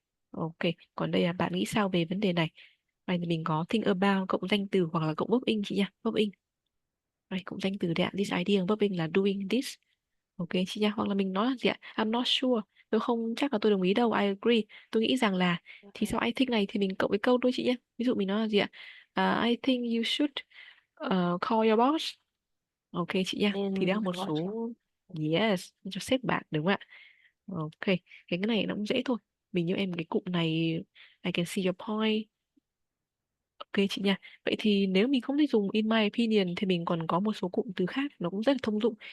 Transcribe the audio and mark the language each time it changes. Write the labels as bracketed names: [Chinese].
[Vietnamese] Ok, còn đây là bạn nghĩ sao về vấn đề này? Này thì mình có [English] think about [Vietnamese] cộng danh từ hoặc là cộng verb in chị nha, verb in. Này, cộng danh từ đấy ạ, [English] this idea [Vietnamese] verb in là doing this. Ok chị nha, hoặc là mình nói là gì ạ? [English] I'm not sure, [Vietnamese] tôi không chắc là tôi đồng ý đâu, [English] I agree. [Vietnamese] Tôi nghĩ rằng là, thì sau I think này thì mình cộng với câu thôi chị nhé. Ví dụ mình nói là gì ạ? [English] I think you should call your boss. [Vietnamese] Ok chị nha, thì đó là Nên một gọi cho số yes cho sếp bạn, đúng không ạ? Ok, cái này nó cũng dễ thôi. Mình như em cái cụm này, [English] I can see your point. [Vietnamese] Ok chị nha. Vậy thì nếu mình không thích dùng [English] in my opinion [Vietnamese] thì mình còn có một số cụm từ khác nó cũng rất là thông dụng.